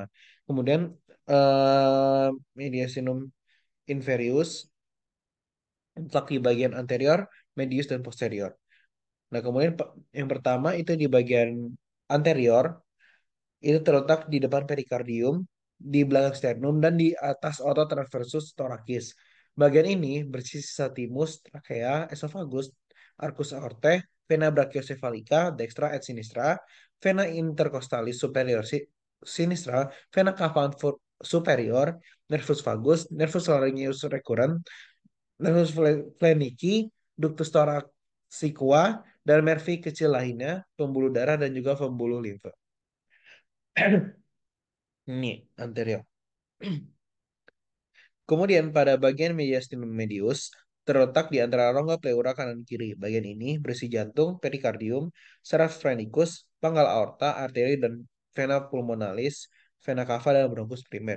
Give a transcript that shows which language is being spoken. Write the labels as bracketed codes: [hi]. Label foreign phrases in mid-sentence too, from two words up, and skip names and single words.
[id] Kemudian eh, [la] mediastinum inferius [id] letak di bagian anterior, medius, dan posterior. Nah, kemudian yang pertama itu di bagian anterior, itu terletak di depan perikardium, di belakang sternum, dan di atas otot [la] transversus thoracis. [id] Bagian ini bersisi timus, trakea, esophagus, [la] arcus aortae, vena brachiocephalica, dextra et sinistra, vena intercostalis superior sinistra, vena cava superior, nervus vagus, nervus laryngeus recurrent, nervus phlenici, ductus thoracica, [id] dan nervi kecil lainnya, pembuluh darah, dan juga pembuluh limfa. Ini anterior. Kemudian pada bagian [la] mediastinum medius [id] terletak di antara rongga pleura kanan kiri. Bagian ini berisi jantung, perikardium, saraf phrenikus, pangkal aorta, arteri dan [la] vena pulmonalis, vena cava [id] dan bronchus primer.